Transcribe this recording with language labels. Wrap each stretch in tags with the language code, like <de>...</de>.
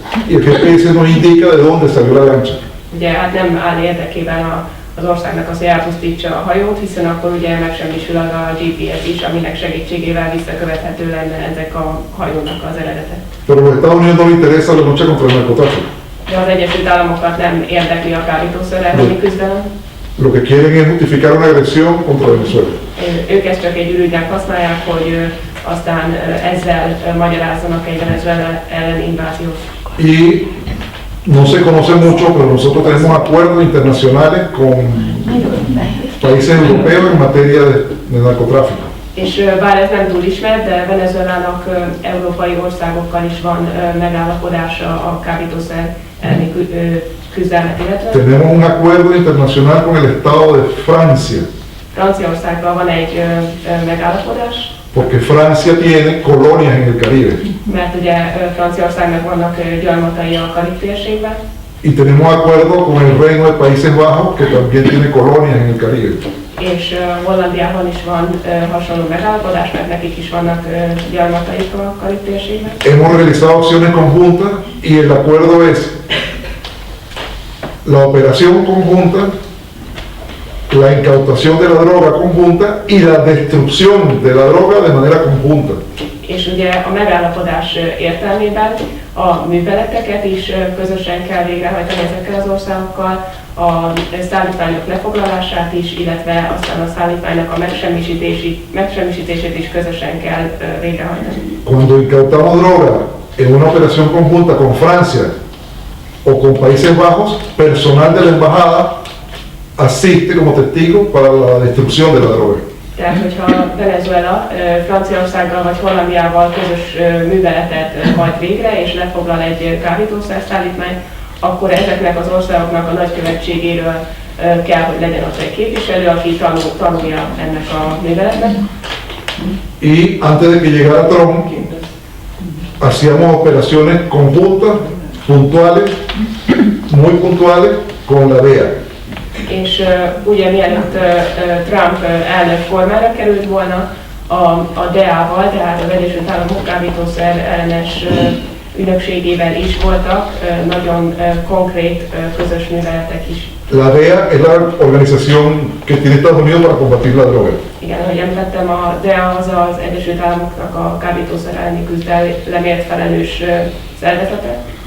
<es>Y el GPS nos indica de dónde salió la lancha.</es> <hu>Ugye hát nem áll érdekében az országnak az, hogy elpusztítsa a hajót, hiszen akkor ugye megsemmisül az a GPS is, aminek segítségével visszakövethető lenne ezek a hajónak az eredete.</hu> <es>Pero a los Estados Unidos no les interesa la lucha contra el narcotráfico.</es> <hu>De az Egyesült Államokat nem érdekli a kábítószer elleni küzdelem.</hu> <es>Lo que quieren es justificar una agresión contra Venezuela.</es> <hu>Ők ezt csak egy ürügynek használják, hogy aztán ezzel magyarázzanak egy Venezuela elleni inváziót.</hu> <es>Y no se conoce mucho, pero nosotros tenemos acuerdos internacionales con países europeos en materia de narcotráfico.</es> <hu>És bár ez nem túl ismert, de Venezuelának európai országokkal is van megállapodása a kábítószer elleni küzdelmet illetve.</hu> <es>Tenemos un acuerdo internacional con el Estado de Francia,</es> <hu>Franciaországgal van egy megállapodás,</hu> <es>porque Francia tiene colonias en el Caribe.</es> <hu>mert ugye Franciaországnak vannak gyarmatai a Karib térségben,</hu> <es>Y tenemos acuerdo con el Reino de Países Bajos, que también tiene colonias en el Caribe.</es> <hu>és Hollandiában is van hasonló megállapodás, mert nekik is vannak gyarmataik a Karib térségben.</hu> <es>Hemos realizado acciones conjuntas y el acuerdo es la operación conjunta, la incautación de la droga conjunta y la destrucción de la droga de manera conjunta.</es> <hu>És ugye a megállapodás értelmében a műveleteket is közösen kell végrehajtani ezekkel az országokkal, a szállítmányok lefoglalását is, illetve aztán a szállítmánynak a megsemmisítését is közösen kell végrehajtani.</hu> <es>Cuando incautamos droga en una operación conjunta con Francia o con Países Bajos, personal de la embajada asiste como testigo para la destrucción de la droga.</es> <hu>Tehát, hogyha Venezuela Franciaországgal vagy Hollandiával közös műveletet hajt végre, és lefoglal egy kábítószerszállítmányt, akkor ezeknek az országoknak a nagykövetségéről kell, hogy legyen ott egy képviselő, aki tanulja ennek a műveletnek.</hu> <es>Y antes de que llegara Trump, hacíamos operaciones conjuntas, puntuales, muy puntuales, con la DEA.</es> <hu>És ugye mielőtt Trump elnök formára került volna, a DEA-val, tehát az Egyesült Államok kábítószer ellenes ügynökségével is voltak nagyon konkrét közös műveletek is.</hu> <es>La DEA es la organización que tiene Estados Unidos para combatir la droga.</es> <hu>Igen, ahogy említettem, a DEA az az Egyesült Államoknak a kábítószer elleni küzdelemért felelős szervezete.</hu>